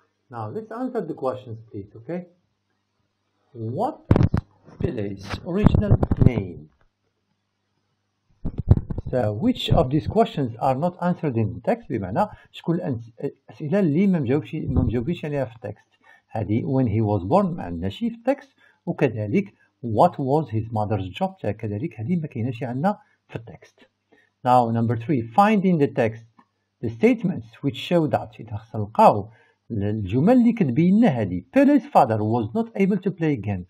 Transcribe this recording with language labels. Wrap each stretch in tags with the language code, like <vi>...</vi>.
<en>Now, let's answer the questions, please, okay? What is Pelé's original name? So, which of these questions are not answered in the text؟</en> <ar>بمعنى شكون الأسئلة اللي ما مجاوبينش عليها في التكست. هذه</ar> <en>when he was born</en> <ar>ما عندناش في التكست، وكذلك</ar> <en>what was his mother's job</en> <ar>كذلك هذه ما كايناش عندنا في التكست.</ar> <en>Now number 3, find in the text the statements which show that.</en> <ar>إذا خصنا نلقاو الجمل اللي كتبين لنا هذه.</ar> <en>Pelé's father was not able to play again.</en>